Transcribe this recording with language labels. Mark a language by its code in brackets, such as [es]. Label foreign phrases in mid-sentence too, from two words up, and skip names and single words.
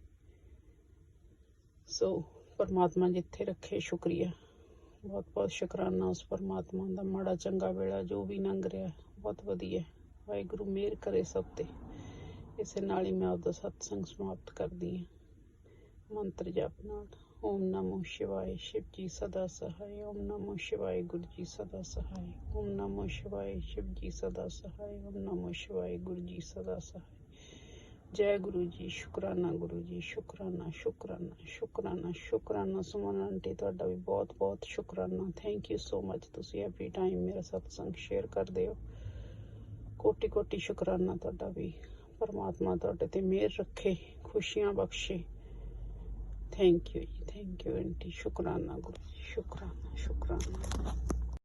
[pa] ਸੋ ਪਰਮਾਤਮਾ ਜਿੱਥੇ ਰੱਖੇ, ਸ਼ੁਕਰੀਆ, ਬਹੁਤ ਬਹੁਤ ਸ਼ੁਕਰਾਨਾ ਉਸ ਪਰਮਾਤਮਾ ਦਾ। ਮਾੜਾ ਚੰਗਾ ਵੇਲਾ ਜੋ ਵੀ ਲੰਘ ਰਿਹਾ ਬਹੁਤ ਵਧੀਆ, ਵਾਹਿਗੁਰੂ ਮਿਹਰ ਕਰੇ ਸਭ ਤੇ। ਇਸੇ ਨਾਲ ਹੀ ਮੈਂ ਆਪਦਾ ਸਤਸੰਗ ਸਮਾਪਤ ਕਰਦੀ ਹਾਂ ਮੰਤਰ ਜਪ ਨਾਲ। [hi] ओम नमो शिवाय, शिव जी सदा सहाय। ओम नमो शिवाय, गुरु जी सदा सहाय। ओम नमो शिवाय, शिव जी सदा सहाय। ओम नमो शिवाय, गुरु जी सदा सहाय। जय गुरु जी। शुकराना गुरु जी, शुकराना शुकराना शुकराना शुकराना। [pa] सुमन आंटी ਤੁਹਾਡਾ ਵੀ ਬਹੁਤ ਬਹੁਤ ਸ਼ੁਕਰਾਨਾ, [en] thank you so much. [pa] ਤੁਸੀਂ [en] every time [pa] ਮੇਰਾ ਸਤਸੰਗ ਸ਼ੇਅਰ ਕਰਦੇ ਹੋ, ਕੋਟੀ ਕੋਟੀ ਸ਼ੁਕਰਾਨਾ ਤੁਹਾਡਾ ਵੀ। ਪਰਮਾਤਮਾ ਤੁਹਾਡੇ ਤੇ ਮਿਹਰ ਰੱਖੇ, ਖੁਸ਼ੀਆਂ ਬਖਸ਼ੇ। [en] thank you ji, thank you aunty. [hi] शुकराना गुरु जी, शुकराना शुकराना।